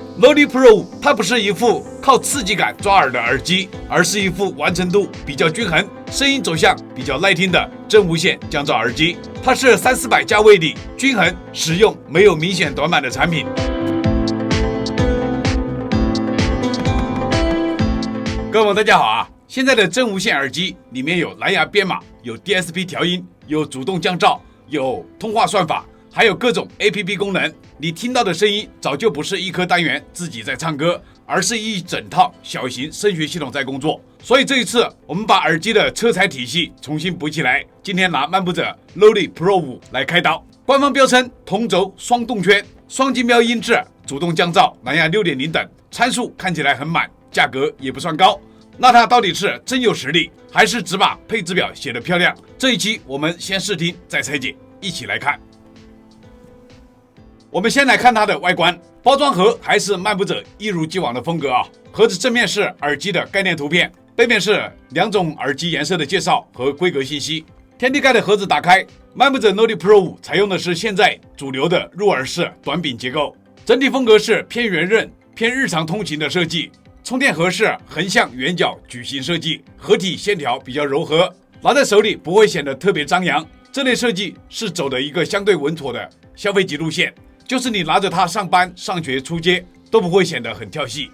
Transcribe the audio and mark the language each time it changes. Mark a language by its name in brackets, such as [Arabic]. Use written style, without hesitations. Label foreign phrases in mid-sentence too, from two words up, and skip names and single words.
[Chinese] Loli Pro 5它不是一副靠刺激感抓耳的耳机，而是一副完成度比较均衡、声音走向比较耐听的真无线降噪耳机。它是300-400价位里均衡、实用、没有明显短板的产品。各位朋友大家好啊！现在的真无线耳机里面有藍牙編碼，有 DSP 調音，有主動降噪，有通話算法，還有各種 APP 功能。你聽到的聲音早就不是一顆單元自己在唱歌，而是一整套小型聲學系統在工作。所以這一次我們把耳機的車載體系重新補起來。今天拿漫步者 Loli Pro 5來開刀。官方標稱同軸雙動圈、雙金標音質、主動降噪、藍牙 6.0 等參數看起來很滿，價格也不算高。那它到底是真有實力，還是只把配置表寫得漂亮？這一期我們先試聽再拆解，一起來看。我們先來看它的外觀，包裝盒還是漫步者一如既往的風格啊。盒子正面是耳機的概念圖片，背面是2種耳機顏色的介紹和規格信息。天地蓋的盒子打開，漫步者 Loli Pro 5採用的是現在主流的入耳式短柄結構，整體風格是偏圓潤、偏日常通勤的設計。充電盒是橫向圓角矩形設計，合體線條比較柔和，拿在手裡不會顯得特別張揚。這類設計是走的一個相對穩妥的消費級路線，就是你拿着它上班、上學、出街都不會顯得很跳戲。